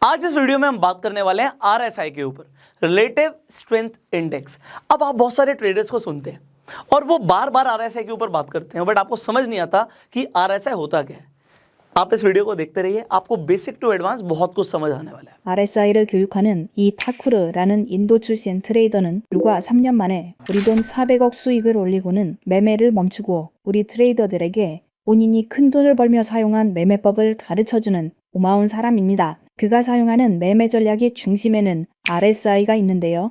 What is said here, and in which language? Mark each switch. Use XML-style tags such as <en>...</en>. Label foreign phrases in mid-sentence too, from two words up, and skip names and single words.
<hi>आज इस वीडियो में हम बात करने वाले हैं आरएसआई के ऊपर,</hi> <en>relative strength index.</en> <hi>अब आप बहुत सारे ट्रेडर्स को सुनते हैं और वो बार बार आरएसआई के ऊपर बात करते हैं, बट आपको समझ नहीं आता कि आरएसआई होता क्या है। आप इस वीडियो को देखते रहिए, आपको</hi> <en>basic to advance</en> <hi>बहुत कुछ समझ आने वाला है।</hi> <ko>RSI를 교육하는 이 타쿠르라는 인도 출신 트레이더는 불과 3년 만에 우리 돈 400억 수익을 올리고는 매매를 멈추고 우리 트레이더들에게 본인이 큰 돈을 벌며 사용한 매매법을 가르쳐주는 고마운 사람입니다. 그가 사용하는 매매 전략의 중심에는 RSI가 있는데요.</ko>